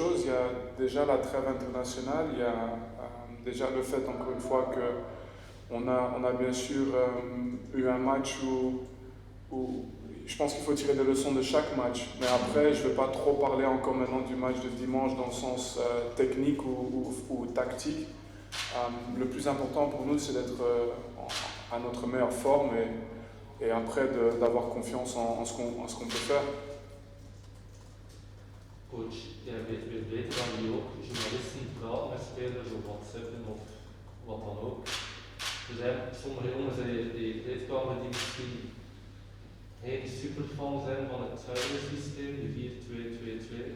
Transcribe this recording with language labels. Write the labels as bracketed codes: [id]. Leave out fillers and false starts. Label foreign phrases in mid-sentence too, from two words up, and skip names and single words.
[fr] Il y a déjà la trêve internationale, il y a déjà le fait, encore une fois, qu'on a bien sûr eu un match où je pense qu'il faut tirer des leçons de chaque match. Mais après, je ne vais pas trop parler encore maintenant du match de dimanche dans le sens technique ou tactique. Le plus important pour nous, c'est d'être à notre meilleure forme et après d'avoir confiance en ce qu'on peut faire. [nl] Coach, jij weet weer beter dan die ook. Journalisten praten met spelers op WhatsApp of wat dan ook. Er zijn sommige jongens in de kleedkamer die misschien geen superfan zijn van het huidige systeem, de 4-2-2-2.